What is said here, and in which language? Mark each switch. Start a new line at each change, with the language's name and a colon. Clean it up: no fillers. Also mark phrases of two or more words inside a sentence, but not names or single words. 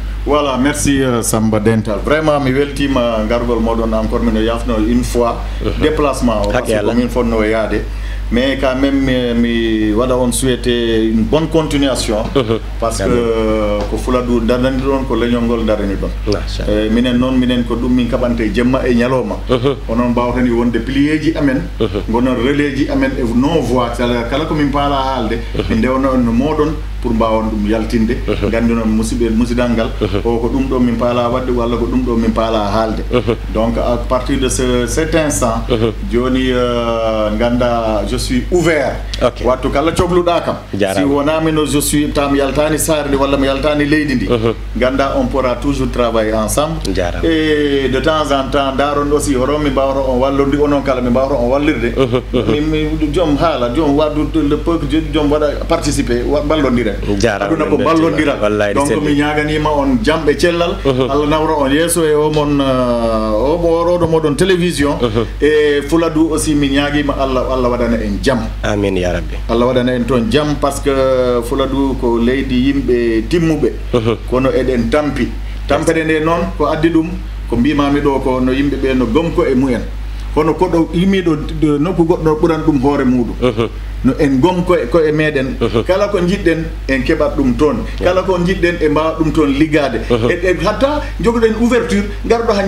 French: voilà merci
Fula: Samba Dental vraiment mi weltima gargol moɗon encore mino yafno
French: une fois déplacement
Fula: o
French: parce que
Fula: komin fonno yaade
French: mais quand même
Fula: mi waɗa
French: on souhaité une bonne continuation parce que
Fula: ko Fuladu darani ɗon ko leñol ngol darani ɗon minen noon minen ko ɗum min kaɓante jemma e ñalowma onon mbawtani wonde plié ji amen gonon relais ji amen e non voix kala komin paala haalde min ndewno no moɗon pour mbawon ɗum yaltinde gandi noon musidal ngal o ko ɗum ɗo min paala wadde walla ko ɗum ɗo min paala haalde
French: donc à partir de cet instant
Fula: joni ganda
French: je suis ouvert
Fula: wattu kala cohluɗa kam si wonamino
French: je suis
Fula: tam yaltani sarde walla mi yaltani leydi ndi ganda
French: on pourra toujours travailler ensemble et de temps en temps
Fula: daron aussi hoto mi mbawata on wallodi onon kala mi mbawata on wallirde mi joom haala joom waddu
French: le peuple
Fula: joom waɗa participer ballodira aduna ko ballodiral donc mi ñaganima on jamɓe cellal Allah nawra on yeeso e omon oɗo moɗon télévision e Fuladu aussi mi ñaguima Allah waɗana en jam
Arabic: amin ya rabbi
Fula: Allah waɗana en toon jam
French: par ce que
Fula: Fuladu ko leydi yimɓe timmuɓe kono eɗen tampere nde noon ko addi ɗum ko mbimami ɗo ko no yimɓeɓe no gomko e mumen kono koɗo yimiɗo nokku goɗɗo ɓuran ɗum hoore muɗum no en gomko e meɗen kala ko jiɗɗen en keɓat ɗum toon kala ko jiɗɗen e mbawa ɗum toon liggade e hatta jogoɗen ouverture garɗo ha